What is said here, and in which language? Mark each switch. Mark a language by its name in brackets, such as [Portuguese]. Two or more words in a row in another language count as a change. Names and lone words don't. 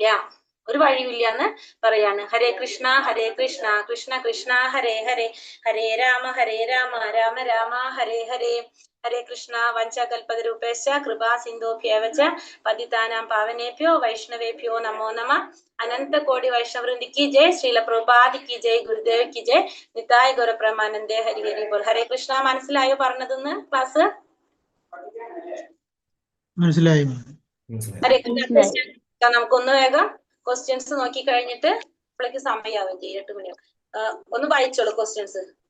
[Malayalam] ഒരു വഴിയില്ല എന്ന് പറയാണ്. [Sanskrit] ഹരേ കൃഷ്ണ കൃഷ്ണ കൃഷ്ണ ഹരേ ഹരേ, ഹരേ രാമ രാമ രാമ ഹരേ ഹരേ. ഹരേ കൃഷ്ണ. വഞ്ചകൽപതരൂപേശ്ച കൃപാ സിന്ധോഭ്യേവച പതിതാനാം പാവനേഭ്യോ വൈഷ്ണവേഭ്യോ നമോ നമഃ. [Hindi] അനന്ത കോടി വൈഷ്ണവൃന്ദി की जय, ശ്രീല പ്രഭുപാദി की जय, ഗുരുദേവ് की जय, [Bangla] নিতাই গৌর প্রেমানন্দে হরি হরি বোল. ഹരേ കൃഷ്ണ. [Malayalam] മനസ്സിലായോ പറഞ്ഞതെന്ന് ക്ലാസ്? മനസ്സിലായി. ഹരേ കൃഷ്ണ. നമുക്കൊന്ന് വേഗം ക്വസ്റ്റ്യൻസ് നോക്കി കഴിഞ്ഞിട്ട് ഇപ്പോഴേക്ക് സമയാവും ചെയ്യും, 8 മണിയാവും. ഒന്ന് വായിച്ചോളൂ ക്വസ്റ്റ്യൻസ്.